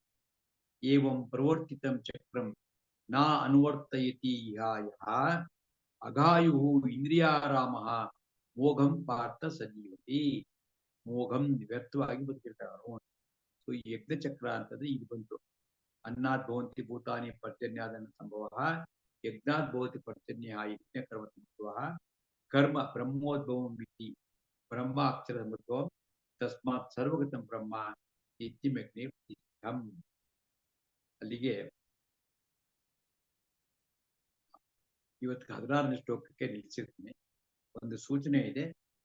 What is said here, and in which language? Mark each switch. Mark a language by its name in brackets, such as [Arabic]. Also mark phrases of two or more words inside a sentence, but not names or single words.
[Sanskrit] ಏವಂ ಪ್ರವರ್ತಿತಂ ಚಕ್ರಂ ನಾ ಅನುವರ್ತಯತಿ ಇಹಾಯಃ ಅಘಾಯು ಇಂದ್ರಿಯಾರಾಮ ಮೋಘಂ ಪಾರ್ಥ ಸಜೀವತಿ. [Kannada] ಮೋಘಂ ವ್ಯರ್ಥವಾಗಿ ಬದುಕಿರ್ತಾರ. ಸೊ ಈ ಯಜ್ಞ ಚಕ್ರ ಅಂತಂದ್ರೆ ಇದು ಬಂತು. [Sanskrit] ಅನ್ನಾತ್ ಭವಂತಿ ಭೂತಾನಿ ಪರ್ಜನ್ಯಾದನ ಸಂಭವ, ಯಜ್ಞಾತ್ ಭವತಿ ಪರ್ಜನ್ಯ ಯಜ್ಞ ಕರ್ಮ ಸಂಭವ, ಕರ್ಮ ಬ್ರಹ್ಮೋದ್ಭವಂ ವಿಧಿ ಬ್ರಹ್ಮ ಅಕ್ಷರ ಮಧ್ವಂ ತಸ್ಮಾತ್ ಸರ್ವಗತಂ ಬ್ರಹ್ಮ ಇತ್ಯಮಗ್ನೇ ಪ್ರತಿಷ್ಠಂ. [Kannada] ಅಲ್ಲಿಗೆ ಇವತ್ತು 16ನೇ ಶ್ಲೋಕಕ್ಕೆ ನಿಲ್ಲಿಸಿರ್ತೀನಿ. ಒಂದು ಸೂಚನೆ ಇದೆ.